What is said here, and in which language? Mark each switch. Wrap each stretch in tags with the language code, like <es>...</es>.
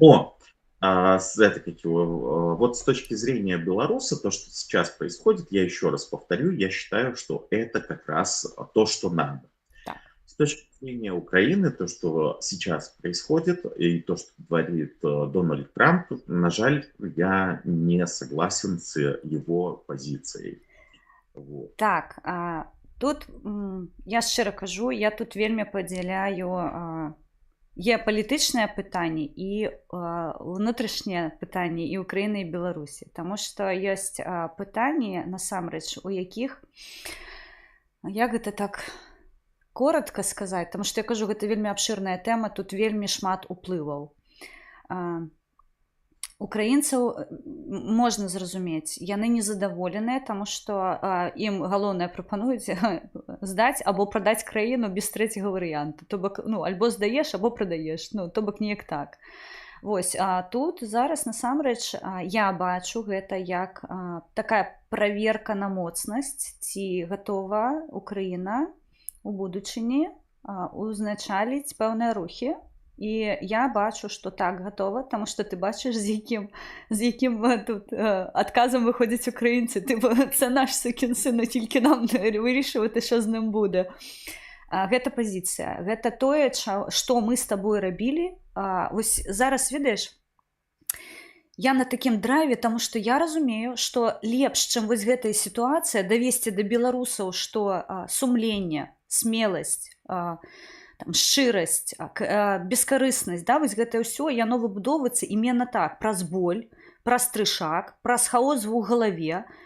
<ru>Но это как его, вот с точки зрения белоруса, то, что сейчас происходит, я еще раз повторю, я считаю, что это как раз то, что надо. Так. С точки зрения Украины, то, что сейчас происходит, и то, что говорит Дональд Трамп,</ru> <uk>на жаль,</uk> <ru>я не согласен с его позицией. Вот.</ru> <be>Так, тут я шчыра кажу, я тут вельмі падзяляю геапалітычнае пытанне і внутрішняе пытанне і Украіны і Беларусі, таму што ёсць пытанні насамрэч, у якіх, як гэта так коротка сказаць, таму што я кажу, гэта вельмі абшырная тэма, тут вельмі шмат уплываў. Украінцаў можна зразумець, яны незадаволеныя, таму што ім галоўнае прапануюць здаць або прадаць краіну без трэцяга варыянту. То бок, альбо здаеш, або прадаеш, то бок неяк так. Вось, тут зараз насамрэч я бачу гэта як такая праверка на моцнасць, ці гатова Украіна у будучыні узначаліць пэўныя рухі. І я бачу, што так гатова, таму што ты бачыш, з якім тут адказам выходзяць украінцы.</be> <uk>Це наш сукін сын, тільки нам вирішувати, що з ним буде.</uk> <be>Гэта пазіцыя. Гэта тое, што мы з табой рабілі. Вось зараз, ведаеш, я на такім драйве, таму што я разумею, што лепш, чым вось гэтая сітуацыя, давесці да беларусаў, што сумленне, смеласць, шчырасць, бескарыснасць, да, вось гэта ўсё, яно выбудоўваецца іменно так, праз боль, праз трышак, праз хаос у галаве.</be>